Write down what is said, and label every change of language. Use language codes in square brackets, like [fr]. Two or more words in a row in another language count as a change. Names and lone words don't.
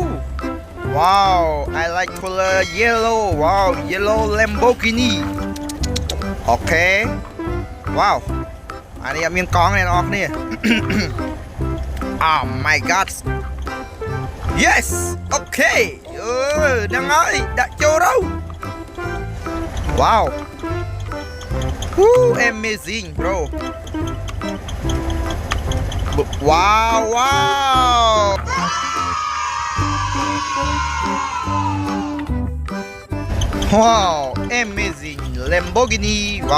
[en] Wow, I like color yellow. Wow, yellow Lamborghini. Okay. Wow. [th] อันนี้มีกล้องเนี่ยออกนี่ [en] Oh my God. Yes. [km] Okay. ยังไงដាក់ចូលទៅ Wow. [en] Woo, amazing, bro. Wow. Wow, amazing. Lamborghini. Wow.